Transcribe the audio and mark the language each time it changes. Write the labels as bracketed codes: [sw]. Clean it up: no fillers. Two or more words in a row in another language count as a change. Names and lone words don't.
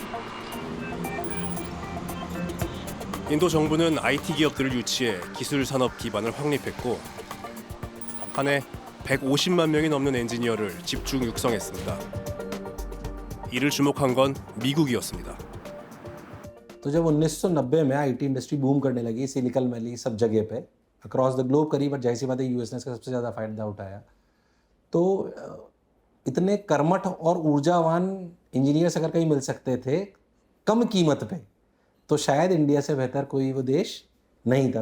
[ko] 인도 정부는 IT 기업들을 유치해 기술 산업 기반을 확립했고 한 해 150만 명이 넘는 엔지니어를 집중 육성했습니다. 이를 주목한 건 미국이었습니다. [hi] तो जब 1990 में [en] IT industry boom [hi] करने लगी सिलिकॉन वैली सब जगह पे [en] across the globe [hi] करी, बट जाहिर सी बात है यूएस ने इसका सबसे ज़्यादा फायदा उठाया। तो इतने कर्मठ और ऊर्जावान इंजीनियर्स अगर कहीं मिल सकते थे कम कीमत पे, तो शायद इंडिया से बेहतर कोई वो देश नहीं था।